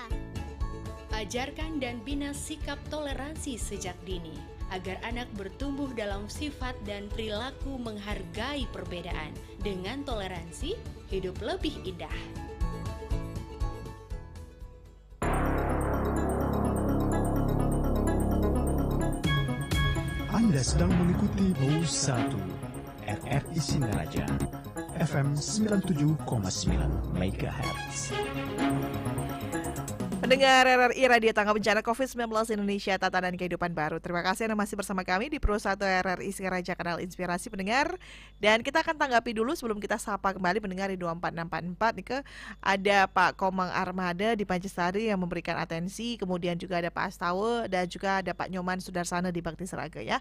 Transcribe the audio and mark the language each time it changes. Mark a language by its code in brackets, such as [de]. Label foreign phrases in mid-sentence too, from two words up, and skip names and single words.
[id] Ajarkan dan bina sikap toleransi sejak dini, agar anak bertumbuh dalam sifat dan perilaku menghargai perbedaan. Dengan toleransi, hidup lebih indah. Anda sedang mengikuti Pro 1 RRI Singaraja FM 97,9 MHz. Pendengar RRI Radio Tangga Bencana COVID-19 Indonesia, Tatanan Kehidupan Baru. Terima kasih Anda masih bersama kami di Pro 1 RRI Singaraja, Kanal Inspirasi pendengar. Dan kita akan tanggapi dulu sebelum kita sapa kembali pendengar di 24644 nih ada Pak Komang Armada di Pancasari yang memberikan atensi, kemudian juga ada Pak Astawa dan juga ada Pak Nyoman Sudarsana di Bakti Saraga ya.